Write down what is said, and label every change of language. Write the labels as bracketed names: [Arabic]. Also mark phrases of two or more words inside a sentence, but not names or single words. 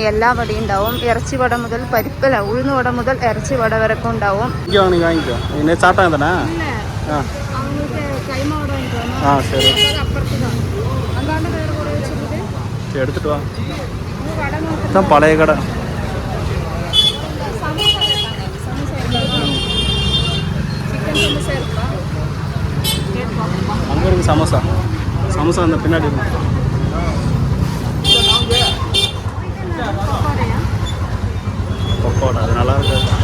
[Malayalam] എല്ലാ വടയും ഉണ്ടാവും. ഇറച്ചി വട മുതൽ പരിപ്പല ഉഴുന്ന് വട മുതൽ ഇറച്ചി വട വരൊക്കെ ഉണ്ടാവും. എടുത്തിട്ട് വാ പഴയ കട. [Tamil] அங்கே இருக்கு சமோசா. சமோசா அந்த பின்னாடி இருக்கு. பக்கோடா அது நல்லா இருக்கு.